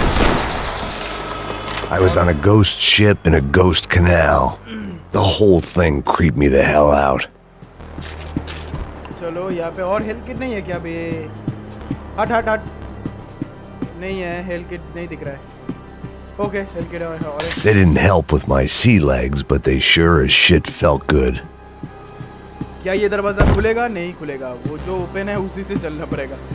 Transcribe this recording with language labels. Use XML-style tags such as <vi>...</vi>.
<en>I was on a ghost ship in a ghost canal. The whole thing creeped me the hell out.</en> <hi>चलो यहाँ पे और health kit नहीं है क्या बे? हट नहीं है, हेल्थ किट नहीं दिख रहा है। ओके हेल्थ किट है और</hi> <en>They didn't help with my sea legs, but they sure as shit felt good.</en> <hi>क्या ये दरवाज़ा खुलेगा? नहीं खुलेगा, वो जो ओपन है उसी से चलना पड़ेगा।</hi>